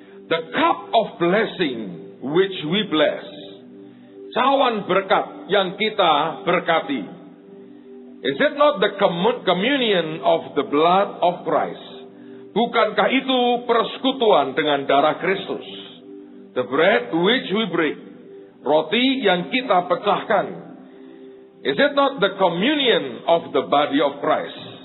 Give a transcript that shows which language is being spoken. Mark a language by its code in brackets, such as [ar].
[en] The cup of blessing which we bless. [id] Cawan berkat yang kita berkati. [en] Is it not the communion of the blood of Christ? [id] Bukankah itu persekutuan dengan darah Kristus? [en] The bread which we break. [id] Roti yang kita pecahkan. [en] Is it not the communion of the body of Christ?